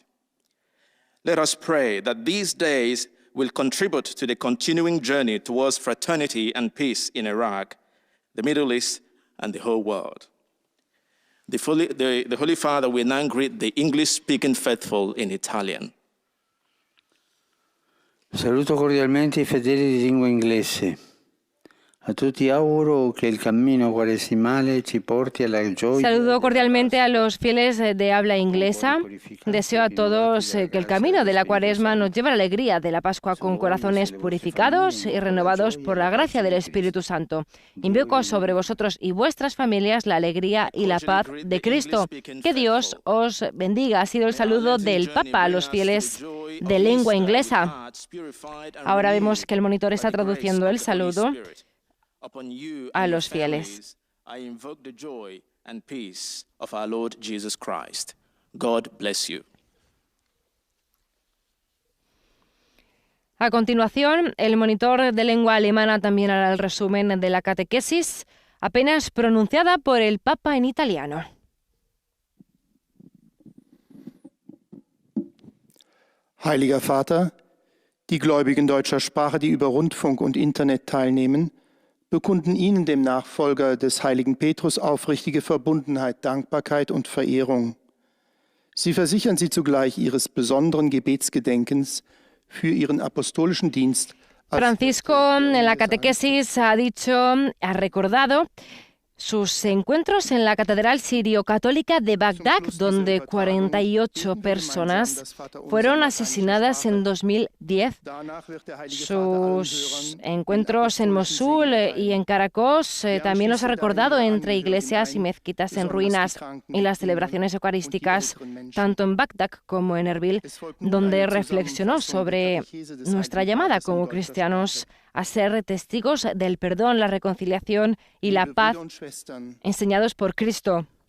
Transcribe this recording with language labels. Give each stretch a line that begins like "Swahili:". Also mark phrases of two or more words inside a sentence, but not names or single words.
English: Let us pray that these days will contribute to the continuing journey towards fraternity and peace in Iraq, the Middle East, and the whole world. The Holy Father will now greet the English-speaking faithful in Italian.
Italian: Saluto cordialmente I fedeli di lingua inglese. A tutti auguro che il cammino quaresimale ci porti alla gioia.
Spanish: Saludo cordialmente a los fieles de habla inglesa. Deseo a todos que el camino de la Cuaresma nos lleve a la alegría de la Pascua con corazones purificados y renovados por la gracia del Espíritu Santo. Invoco sobre vosotros y vuestras familias la alegría y la paz de Cristo. Que Dios os bendiga. Ha sido el saludo del Papa a los fieles de lengua inglesa. Ahora vemos que el monitor está traduciendo el saludo a los fieles.
English: I invoke the joy and peace of our Lord Jesus Christ. God bless you.
Spanish: A continuación, el monitor de lengua alemana también hará el resumen de la catequesis, apenas pronunciada por el Papa en italiano.
German: Heiliger Vater, die Gläubigen deutscher Sprache, die über Rundfunk und Internet teilnehmen, bekunden Ihnen, dem Nachfolger des heiligen Petrus, aufrichtige Verbundenheit, Dankbarkeit und Verehrung. Sie versichern Sie zugleich Ihres besonderen Gebetsgedenkens für Ihren apostolischen Dienst.
Spanish: Francisco en la catequesis ha recordado sus encuentros en la Catedral Sirio-Católica de Bagdad, donde 48 personas fueron asesinadas en 2010. Sus encuentros en Mosul y en Caracas también los ha recordado entre iglesias y mezquitas en ruinas y las celebraciones eucarísticas, tanto en Bagdad como en Erbil, donde reflexionó sobre nuestra llamada como cristianos a ser testigos del perdón, la reconciliación y la paz enseñados por Cristo.